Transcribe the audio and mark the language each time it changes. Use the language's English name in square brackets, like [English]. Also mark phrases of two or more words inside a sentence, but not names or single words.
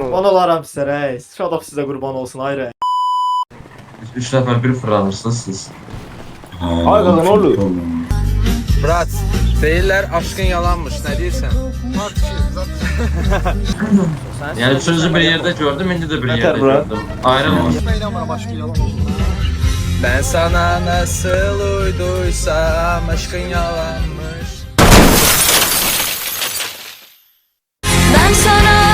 [Azerbaijani] Qurban olaram sizə rəis. Shadow sizə qurban olsun ay rəis. 3 nəfər bir fırlanırsınız siz. Ay qazan olur. Murat, deyirlər aşkın yalanmış, nə deyirsən? Yəni üçüncü bir yerdə gördüm, indi də bir yerdə gördüm. Ayrılmaz. [Turkish] Ben sana nasıl uyduysam aşkın yalanmış. Ben sana